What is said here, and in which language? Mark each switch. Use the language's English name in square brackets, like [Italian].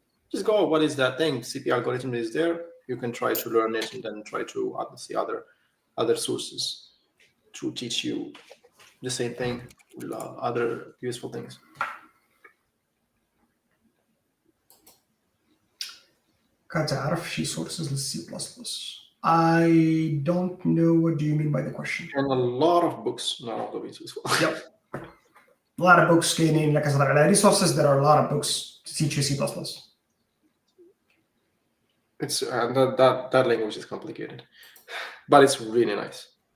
[English] Just go, what is that thing? CP algorithm is there. You can try to learn it and then try to see other sources to teach you the same thing, other useful things. [Arabic] كتعرف شي sources للC++. [English] I don't know what do you mean by the question. And a lot of books, not all of it useful. Yep. a lot of books [Arabic] كاينين لك كتهضر على [English] resources. There are a lot of books to teach you C++. It's that language is complicated, but it's really nice.